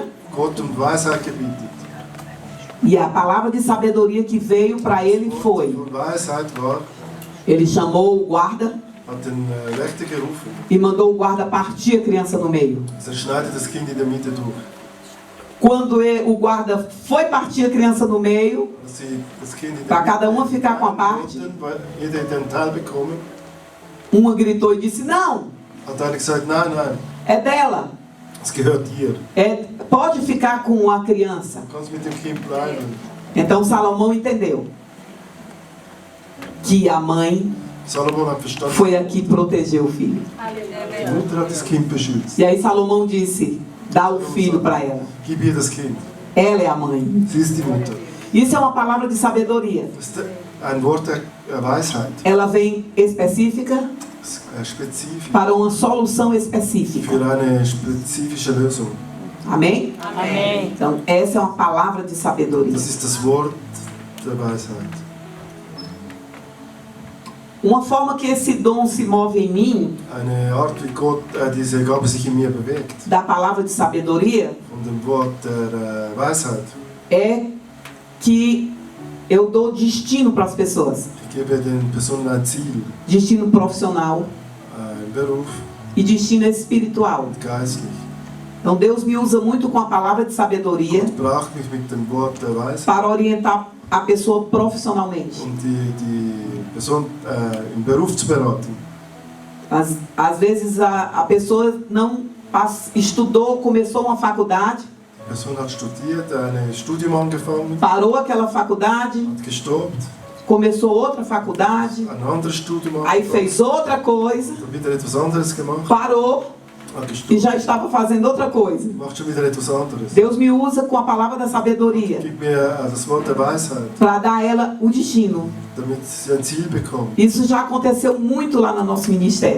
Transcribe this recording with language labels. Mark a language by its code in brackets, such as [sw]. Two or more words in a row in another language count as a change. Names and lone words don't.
[de] Gott Weisheit gebietet. [pt] E a palavra de sabedoria que veio para ele foi: [de] Und Weisheit war, [pt] ele chamou o guarda [de] hat den Wächter gerufen. [pt] e mandou o guarda partir a criança no meio. [de] Schneidet das Kind in der Mitte durch. [pt] Quando o guarda foi partir a criança no meio, [de] Dass sie das Kind in [pt] para [de] der [pt] cada uma ficar com a parte, [de] weil jeder hat einen Teil bekommen. [pt] uma gritou e disse: não, [de] Hat einer gesagt, nein, nein, [pt] é dela. [de] es gehört dir. [pt] Pode ficar com a criança. [de] Du kannst mit dem Kind bleiben. [pt] Então Salomão entendeu que a mãe [de] Salomon hat verstanden, [pt] foi a que protegeu o filho. [de] die Mutter hat das Kind beschützt. [pt] E aí Salomão disse: dá o filho para ela. [de] Gib ihr das Kind. [pt] Ela é a mãe. [de] Sie ist die Mutter. [pt] Isso é uma palavra de sabedoria. [de] Das ist ein Wort der Weisheit. [pt] Ela vem específica [de] Spezifisch. [pt] para uma solução específica. [de] Für eine spezifische Lösung. [pt] Amém? Amém. Então essa é uma palavra de sabedoria. [de] Das ist das Wort der Weisheit. [pt] Uma forma que esse dom se move em mim, [de] Eine Art, wie Gott diese Gabe sich in mir bewegt. [pt] da palavra de sabedoria, [de] Von dem Wort der Weisheit. [pt] é que eu dou destino para as pessoas. [de] Ich gebe den Personen ein Ziel, [pt] Destino profissional [de] einen Beruf [pt] e destino espiritual. [de] und geistlich. [pt] Então Deus me usa muito com a palavra de sabedoria [de] Braucht mich mit dem Wort der Weisheit, [pt] para orientar a pessoa profissionalmente. [de] um die Person im Beruf zu beraten. [pt] Às vezes a pessoa não estudou, começou uma faculdade, [de] Die Person hat studiert, ein Studium angefangen, [pt] parou aquela faculdade, [de] hat gestoppt, [pt] começou outra faculdade, [de] ein anderes Studium [pt] aí [de] angefangen, [pt] fez outra coisa, [de] hat wieder etwas anderes gemacht, [pt] parou [de] hat [pt] e [de] gestoppt, [pt] já estava fazendo outra coisa. [de] macht schon wieder etwas anderes. [pt] Deus me usa com a palavra da sabedoria [de] Gib mir das Wort der Weisheit, [pt] para dar a ela o destino. [de] damit sie ein Ziel bekommt. [pt] Isso já aconteceu muito lá no nosso ministério.